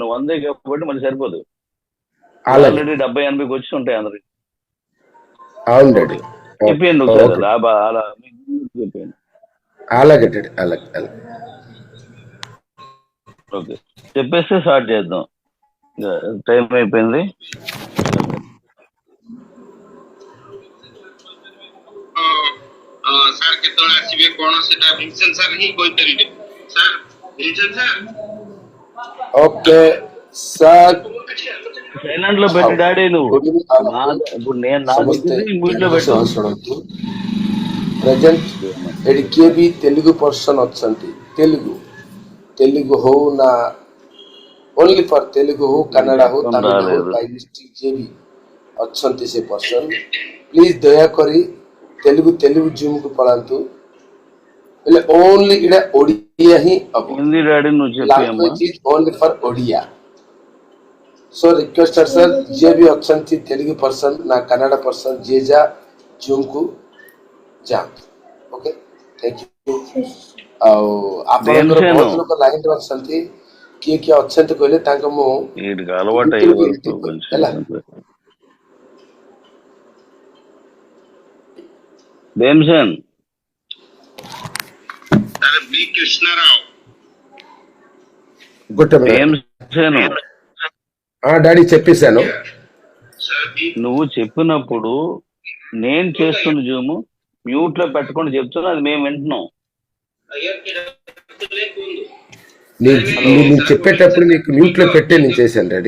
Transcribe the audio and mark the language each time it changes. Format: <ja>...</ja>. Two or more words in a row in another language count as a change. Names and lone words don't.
<te>100 కాబట్టి మళ్ళీ సరిపోదు. ఆల్రెడీ 70-80 వచ్చి ఉంటాయి అందరికి. అవును డాడీ, చెప్పేయండి ఒకసారి అలా చెప్పేయండి. అలాగే డాడీ, అలాగే. ఓకే, చెప్పేస్తే స్టార్ట్ చేద్దాం. టైం అయిపోయింది.</te> <or>ସାର୍ କେତେବେଳେ ଆସିବେ କଣ ସେଟା ଭୀମସେନ ସାର୍ ହିଁ କହିପାରିବେ। ସାର୍ ଭୀମସେନ ସାର୍</or> <te>ఓకే సార్. సైలెంట్ లో పెట్టి డాడీ నువ్వు. ఇప్పుడు నేను ఇంట్లో పెట్టు.</te> <or>ప్రెజెంట్ ଏଠି କିଏ ବି ତେଲୁଗୁ ପର୍ସନ୍ ଅଛନ୍ତି, ତେଲୁଗୁ ହଉ ନା</or> <en>only for</en> <or>ତେଲୁଗୁ ହଉ, କନ୍ନଡ଼ ହଉ, ତାମିଲ ହଉ,</or> <en>by mistake</en> <or>ଯିଏ ବି ଅଛନ୍ତି ସେ ପର୍ସନ୍, ପ୍ଲିଜ୍ ଦୟାକରି ତେଲୁଗୁ ଜୁମ୍କୁ ପଳାନ୍ତୁ। ହେଲେ ଓନ୍ଲି ଏଇଟା ଓଡ଼ିଆ ହିଁ ହବ,</or> <te>హిందీ డాడీ నువ్వు చెప్పి అమ్మా.</te> <en>Language is only for Odia. so requested sir,</en> <or>ଯିଏ ବି ଅଛନ୍ତି ତେଲୁଗୁ ପର୍ସନ୍ ନା କନ୍ନଡ଼ ପର୍ସନ୍, ଯିଏ ଯା ଜୁମ୍କୁ ଯାଆନ୍ତୁ।</or> <en>Okay, thank you.</en> <or>ଆଉ ଆପଣଙ୍କର ବହୁତ ଲୋକ ଲାଇନରେ ଅଛନ୍ତି, କିଏ ଅଛନ୍ତି କହିଲେ ତାଙ୍କ ମୁଁ</or> <te>వీటికి అలవాటు అయ్యే వరకు కొంచెం</te> <or>ହେଲା।</or> <te>భీమసేన్,</te> <or>ସାର୍ ବି କୃଷ୍ଣରାଓ। ଗୋଟେ</or> <te>భీమసేను, డాడీ చెప్పేశాను. సార్ బి నువ్వు చెప్పినప్పుడు నేను చేస్తున్న జూమ్ మ్యూట్ లో పెట్టకుండా చెప్తున్నా, అది మేము వింటున్నాం. నేను చెప్పేటప్పుడు మీకు మ్యూట్ లో పెట్టే నేను చేశాను డాడీ.</te>